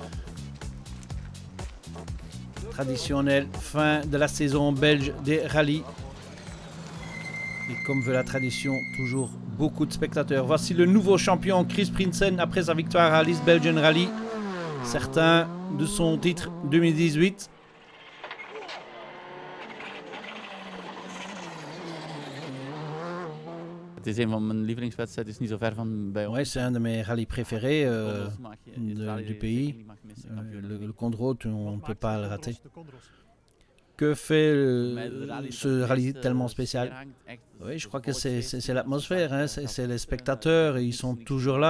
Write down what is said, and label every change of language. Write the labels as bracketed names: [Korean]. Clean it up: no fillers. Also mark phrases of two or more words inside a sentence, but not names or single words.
[French] Traditionnelle fin de la saison belge des rallyes. Et comme veut la tradition, toujours beaucoup de spectateurs. Voici le nouveau champion Chris Prinsen après sa victoire à l'East Belgian Rally. Certains de son titre 2018. [Dutch] Het is een van mijn lievelingswedstrijden, het is niet zo ver van bij ons. [French] Ouais, c'est un de mes rallyes préférés du pays. Le Condro, on ne peut pas le rater. Que fait ce rallye tellement spécial? Oui, je crois que c'est l'atmosphère, hein, c'est les spectateurs, ils sont toujours là.